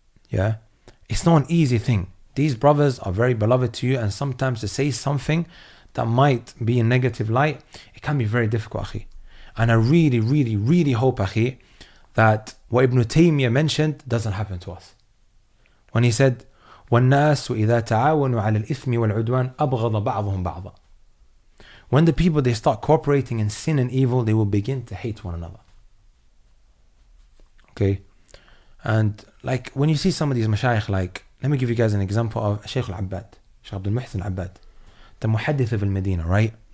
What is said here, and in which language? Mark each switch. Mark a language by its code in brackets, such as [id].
[en] Yeah? It's not an easy thing. These brothers are very beloved to you, and sometimes to say something that might be in negative light, it can be very difficult, Akhi. And I really, really, really hope, Akhi, that what Ibn Taymiyyah mentioned doesn't happen to us. When he said, [ar] وَالنَّاسُ إِذَا تَعَاوَنُوا عَلَى الْإِثْمِ وَالْعُدْوَانِ أَبْغَضَ بَعْضُهُم بَعْضًا. [en] When the people, they start cooperating in sin and evil, they will begin to hate one another. Okay? And like when you see some of these mashayikh, like, let me give you guys an example of Shaykh al-Abbad, Shaykh Abdul Muhsin al-Abbad, the muhaddith of Medina, right?